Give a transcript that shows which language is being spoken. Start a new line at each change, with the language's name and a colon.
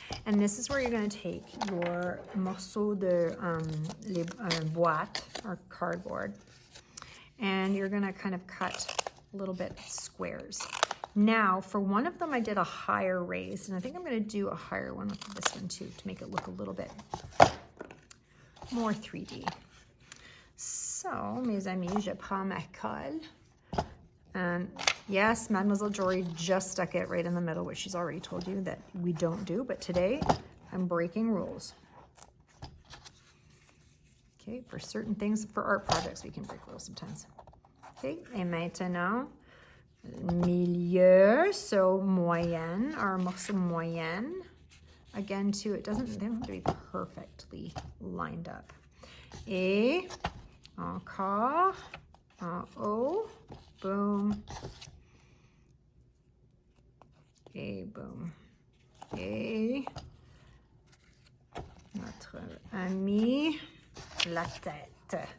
English: And this is where you're going to take your
French: morceau de boîte
English: or cardboard, and you're going to kind of cut a little bit squares. Now, for one of them, I did a higher raise, and I think I'm going to do a higher one with this one too to make it look a little bit more 3D.
French: So, mes amis, je prends ma colle.
English: And yes, Mademoiselle Jory just stuck it right in the middle, which she's already told you that we don't do, but today I'm breaking rules. Okay, for certain things, for art projects, we can break rules sometimes.
French: Okay, et maintenant, milieu, so moyenne, our morceau moyenne.
English: Again, too, they don't have to be perfectly lined up.
French: Et encore, en haut. Boom. Et boom. Et notre ami, la tête.